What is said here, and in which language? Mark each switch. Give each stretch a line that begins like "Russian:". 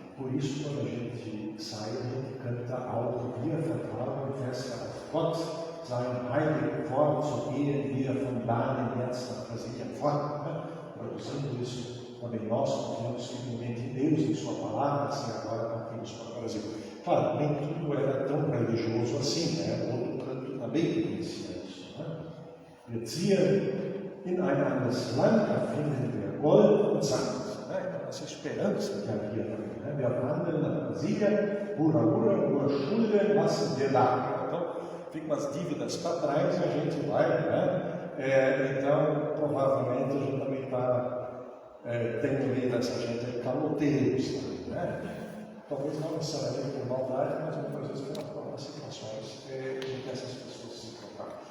Portuguese: Por isso, quando a gente sai, a gente canta algo,
German: wir vertrauen fest auf Gott, sein heilig Wort zu gehen, wir von Baden jetzt nach Brasilien fort.
Portuguese: Traduzindo isso, também nós confiamos firmemente em Deus e em Sua palavra, assim agora partimos para o Brasil. Claro, nem tudo era tão religioso assim, né? O outro canto também conhecia isso.
German: Wir ziehen in ein anderes Land, da finden wir Gold und Sand.
Portuguese: Essa esperança que havia também, né?
German: Wir wandeln nach Brasília, Ura, Ura Schulden lassen wir da.
Portuguese: Então, ficam as dívidas para trás e a gente vai, né? Então, provavelmente a gente também tem no meio dessa gente caloteiros, né? Talvez não necessariamente por maldade, mas muitas vezes por algumas situações em que essas pessoas se encontraram.